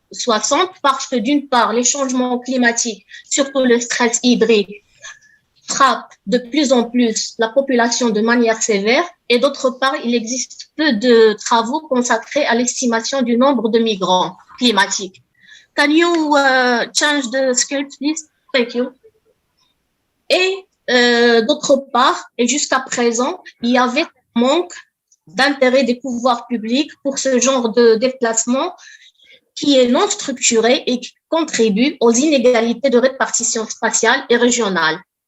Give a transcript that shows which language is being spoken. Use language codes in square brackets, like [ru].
[fr] 60 parce que d'une part, les changements climatiques, surtout le stress hydrique, frappent de plus en plus la population de manière sévère et d'autre part, il existe peu de travaux consacrés à l'estimation du nombre de migrants climatiques. [en] Can you change the script, please? Thank you. [fr] Et d'autre part, et jusqu'à présent, il y avait un manque d'intérêt des pouvoirs publics pour ce genre de déplacement qui est non structuré et qui contribue aux inégalités de répartition spatiale et régionale.